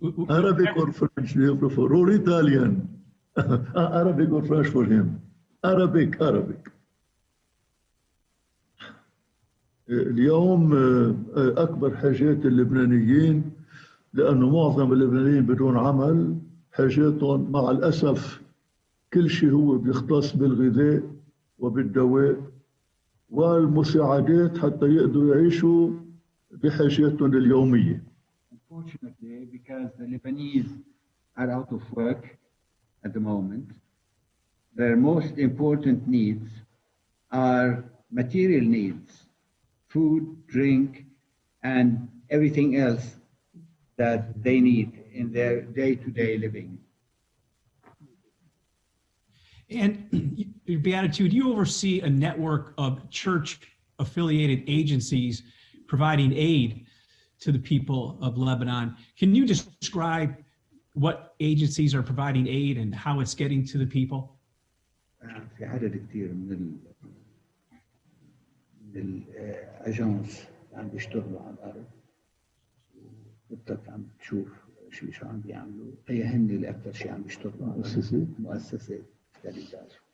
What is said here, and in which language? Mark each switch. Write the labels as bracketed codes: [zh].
[en] Arabic or French, do you prefer? Or Italian? Arabic or French for him? Arabic. [ar] اليوم أكبر حاجات اللبنانيين لأنه معظم اللبنانيين بدون عمل حاجاتهم مع الأسف كل شيء هو بيختص بالغذاء وبالدواء والمساعدات حتى يقدروا يعيشوا بحاجاتهم اليومية. [en] Unfortunately, because the Lebanese are out of work at the moment, their most important needs are material needs, food, drink, and everything else that they need in their day-to-day living. And Beatitude, you oversee a network of church-affiliated agencies providing aid to the people of Lebanon. Can you describe what agencies are providing aid and how it's getting to the people? [ar] في عدد كتير من الاجانس عم بيشتغلوا على الارض وبدك عم تشوف شو عم بيعملوا هي هن اللي اكثر شيء عم بيشتغلوا على مؤسسات كاليداج.